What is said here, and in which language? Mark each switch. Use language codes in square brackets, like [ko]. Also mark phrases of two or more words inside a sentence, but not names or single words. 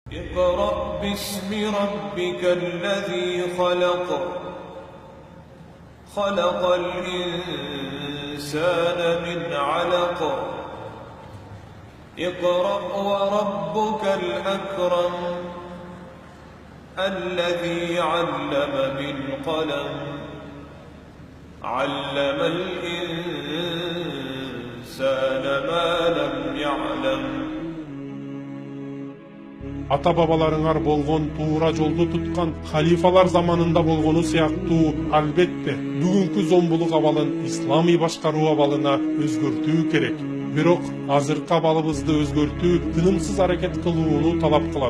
[ar] اقرأ باسم ربك الذي خلق خلق الإنسان من علق اقرأ وربك الأكرم الذي علم بالقلم علم الإنسان ما لم يعلم. [ky] Ата-бабаларыңар болгон туура жолду туткан халифалар заманында болгону сыяктуу албетте бүгүнкү зомбулук абалын исламий башкаруу абалына өзгөртүү керек. Бирок азыркы абалыбызды өзгөртүү тынымсыз аракет кылууну талап кылат.